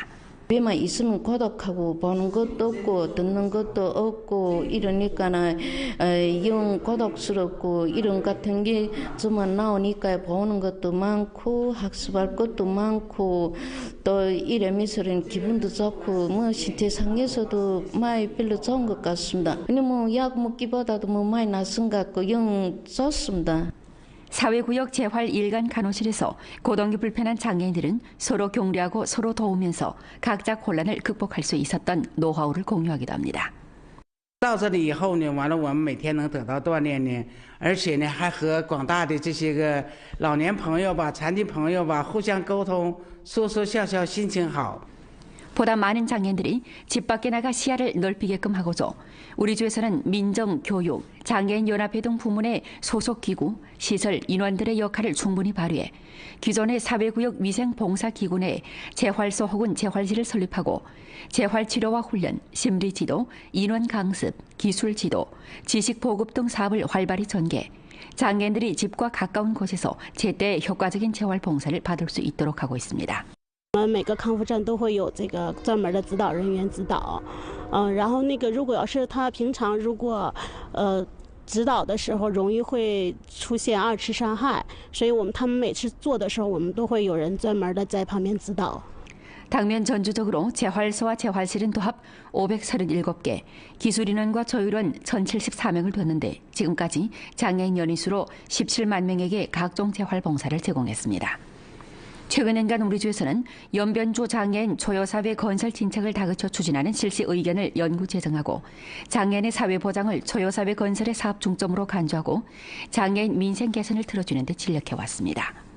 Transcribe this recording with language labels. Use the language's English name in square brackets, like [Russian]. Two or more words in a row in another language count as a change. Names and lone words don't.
[Korean] 집에만 있으면 고독하고 보는 것도 없고 듣는 것도 없고 이러니까는 영 고독스럽고 이런 같은 게 저만 나오니까 보는 것도 많고 학습할 것도 많고 또 이러면서는 기분도 좋고 뭐 신체상에서도 많이 별로 좋은 것 같습니다. 근데 뭐 약 먹기보다도 뭐 많이 낫은 것 같고 영 좋습니다. 사회구역 재활 1간 간호실에서 고동이 불편한 장애인들은 서로 격려하고 서로 도우면서 각자 혼란을 극복할 수 있었던 노하우를 공유하기도 합니다. [Chinese] 到这里以后呢，完了我们每天能得到锻炼呢，而且呢还和广大的这些个老年朋友吧、残疾朋友吧互相沟通，说说笑笑，心情好。 [Korean] 보다 많은 장애인들이 집 밖에 나가 시야를 넓히게끔 하고자 우리주에서는 민정, 교육, 장애인연합회 등 부문의 소속기구, 시설, 인원들의 역할을 충분히 발휘해 기존의 사회구역 위생봉사기구 내 재활소 혹은 재활실을 설립하고 재활치료와 훈련, 심리지도, 인원 강습, 기술지도, 지식보급 등 사업을 활발히 전개, 장애인들이 집과 가까운 곳에서 제때 효과적인 재활봉사를 받을 수 있도록 하고 있습니다. [Chinese] 每个康复站都会有这个专门的指导人员指导，然后那个如果要是他平常如果指导的时候容易会出现2次伤害，所以他们每次做的时候，我们都会有人专门的在旁边指导。 [Korean] 당면 전주적으로 재활소와 재활실은 도합 537개, 기술인원과 조율원 1,074명을 뒀는데 지금까지 장애인 연인 수로 17만 명에게 각종 재활봉사를 제공했습니다. 최근 년간 우리주에서는 연변주 장애인 초여사회 건설 진척을 다그쳐 추진하는 실시 의견을 연구 제정하고 장애인의 사회보장을 초여사회 건설의 사업 중점으로 간주하고 장애인 민생 개선을 틀어주는 데 진력해왔습니다.